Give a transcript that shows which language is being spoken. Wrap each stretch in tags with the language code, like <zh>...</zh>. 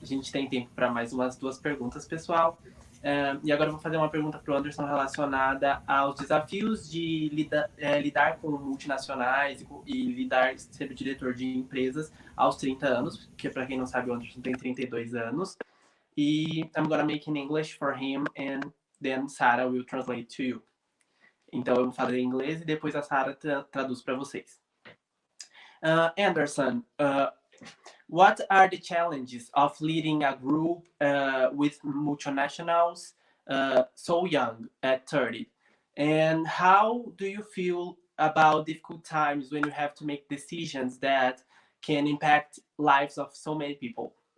<pt>A gente tem tempo para mais umas 2 perguntas, pessoal. E agora eu vou fazer uma pergunta para o Anderson relacionada aos desafios de lidar com multinacionais e ser o diretor de empresas aos 30 anos, porque para quem não sabe, o Anderson tem 32 anos.</pt> <en>E I'm gonna make in English for him and then Sarah will translate to you.</en> <pt>Então eu vou falar em inglês e depois a Sarah traduz para vocês.</pt> <en>Anderson, what are the challenges of leading a group with multinationals so young at 30? And how do you feel about difficult times when you have to make decisions that can impact lives of so many people?</en>